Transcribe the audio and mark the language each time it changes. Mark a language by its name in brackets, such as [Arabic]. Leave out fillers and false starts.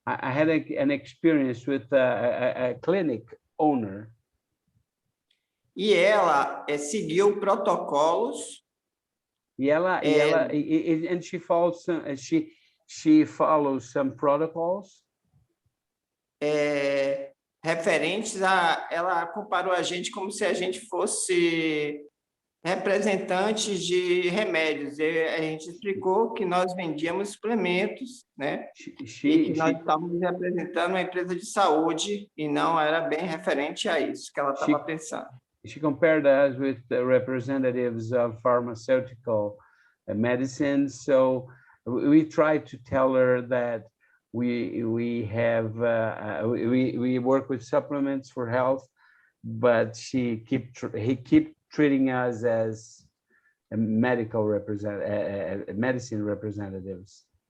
[English] I had an experience with a clinic owner. [Portuguese] E ela seguiu protocolos. [English] And she follows some protocols. [Portuguese] Referentes a... Ela comparou a gente como se a gente fosse representantes de remédios. A gente explicou que nós vendíamos suplementos, né? E que nós estávamos representando uma empresa de saúde e não era bem referente a isso que ela estava pensando. [English] She compared us with the representatives of pharmaceutical medicine. So we tried to tell her that we work with supplements for health, but he keep treating us as medicine representatives.